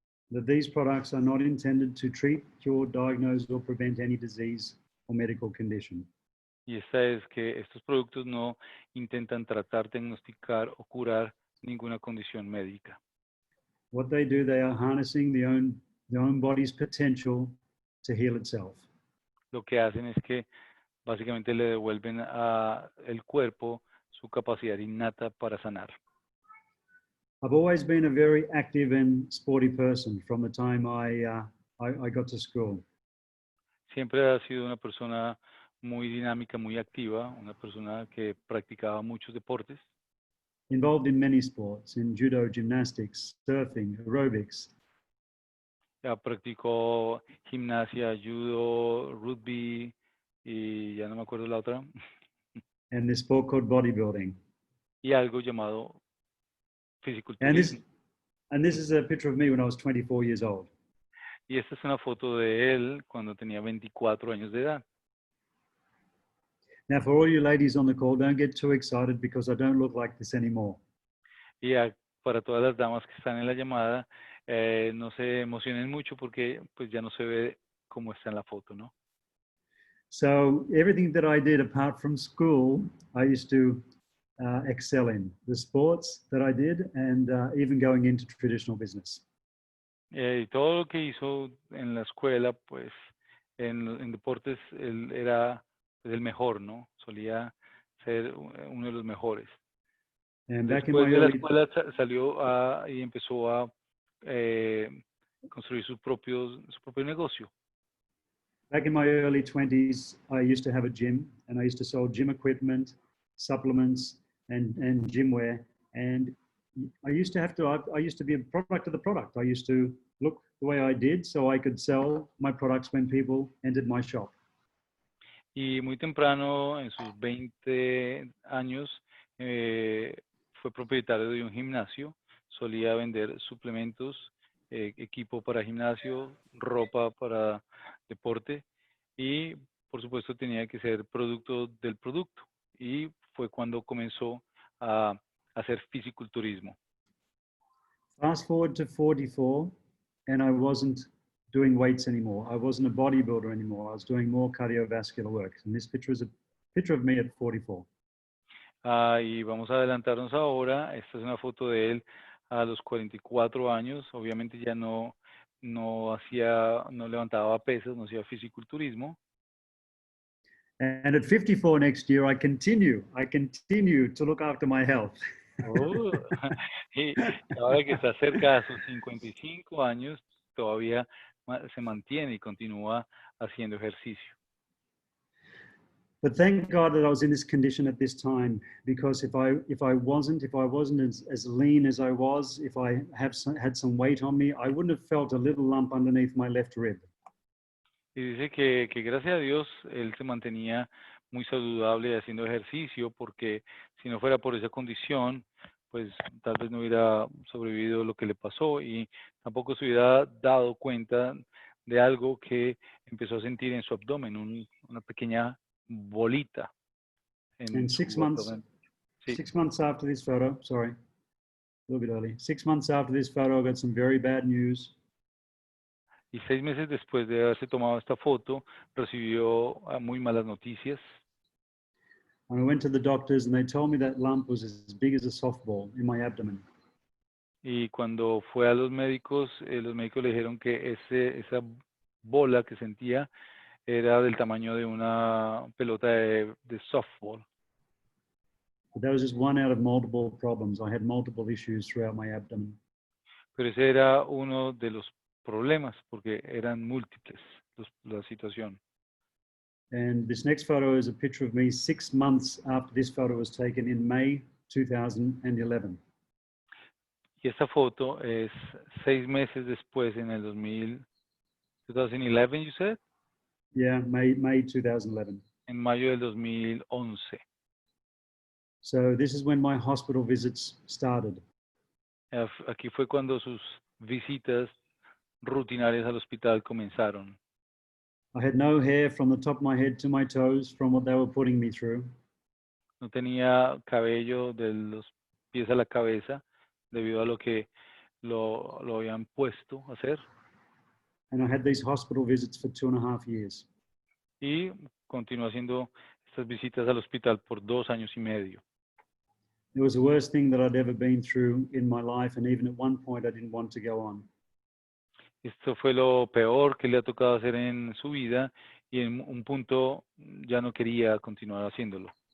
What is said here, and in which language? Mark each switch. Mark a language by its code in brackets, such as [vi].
[en] That these products are not intended to treat, cure, diagnose, or prevent any disease or medical condition. [es] Y esta es que estos productos no intentan tratar, diagnosticar o curar ninguna condición médica. [en] What they do, they are harnessing the own body's potential to heal itself. [es] Lo que hacen es que básicamente le devuelven al cuerpo su capacidad innata para sanar. [en] I've always been a very active and sporty person from the time I got to school. [es] Siempre ha sido una persona muy dinámica, muy activa, una persona que practicaba muchos deportes. [en] Involved in many sports, in judo, gymnastics, surfing, aerobics. [es] Ya practicó gimnasia, judo, rugby y ya no me acuerdo la otra. [en] And this sport called bodybuilding. [es] Y algo llamado fisiculturismo. [en] And this is a picture of me when I was 24 years old. [es] Y esta es una foto de él cuando tenía 24 años de edad. [en] Now, for all you ladies on the call, don't get too excited because I don't look like this anymore. [es] Y para todas las damas que están en la llamada, no se emocionen mucho porque pues ya no se ve como está en la foto, ¿no? [en] So everything that I did apart from school, I used to excel in. The sports that I did and even going into traditional business. [es] Y todo lo que hizo en la escuela, pues en deportes, él era pues, el mejor, ¿no? Solía ser uno de los mejores. [en] And back in [es] Después [en] my [es] de la [en] early, [es] escuela salió y empezó a construir su propio negocio. [en] back in my early 20s, I used to have a gym and I used to sell gym equipment, supplements, and gym wear. And I used to be a product of the product. I used to look the way I did so I could sell my products when people entered my shop. [es] Y muy temprano, en sus 20 años, fue propietario de un gimnasio. Solía vender suplementos, equipo para gimnasio, ropa para deporte y, por supuesto, tenía que ser producto del producto. Y fue cuando comenzó a hacer fisiculturismo. [en] Fast forward to 44, and I wasn't doing weights anymore. I wasn't a bodybuilder anymore. I was doing more cardiovascular work. And this picture is a picture of me at 44. [es] Y vamos a adelantarnos ahora. Esta es una foto de él a los 44 años. Obviamente ya no levantaba pesas, no hacía fisiculturismo. [en] And at 54 next year, I continue to look after my health. [es] Y ahora que está cerca de sus 55 años, todavía se mantiene y continúa haciendo ejercicio. [en] But thank God that I was in this condition at this time, because if I wasn't as lean as I was, if I had some weight on me, I wouldn't have felt a little lump underneath my left rib. [es] Y dice que gracias a Dios él se mantenía muy saludable haciendo ejercicio, porque si no fuera por esa condición, pues tal vez no hubiera sobrevivido lo que le pasó y tampoco se hubiera dado cuenta de algo que empezó a sentir en su abdomen, una pequeña bolita. [en] And 6 [es] su [en] months, [es] abdomen. Sí. [en] 6 months after this photo, sorry, a little bit early. 6 months after this photo, I got some very bad news. [es] Y 6 meses después de haberse tomado esta foto, recibió muy malas noticias. [en] And I went to the doctors and they told me that lump was as big as a softball in my abdomen. [es] Y cuando fue a los médicos le dijeron que esa bola que sentía era del tamaño de una pelota de softball. [en] But that was just one out of multiple problems. I had multiple issues throughout my abdomen. [es] Pero ese era uno de los problemas, porque eran múltiples la situación. [en] And this next photo is a picture of me 6 months after this photo was taken in May 2011. [es] Y esta foto es 6 meses después, en el 2011, [en] you said? Yeah, May 2011. [es] En mayo del 2011. [en] So this is when my hospital visits started. [es] Aquí fue cuando sus visitas rutinarias al hospital comenzaron. [en] I had no hair from the top of my head to my toes from what they were putting me through. [es] No tenía cabello de los pies a la cabeza debido a lo que lo habían puesto a hacer. [en] And I had these hospital visits for 2.5 years. [es] Y continuó haciendo estas visitas al hospital por 2 años y medio. [en] It was the worst thing that I'd ever been through in my life, and even at one point I didn't want to go on. [es] Esto fue lo peor que le ha tocado hacer en su vida y en un punto ya no quería continuar haciéndolo.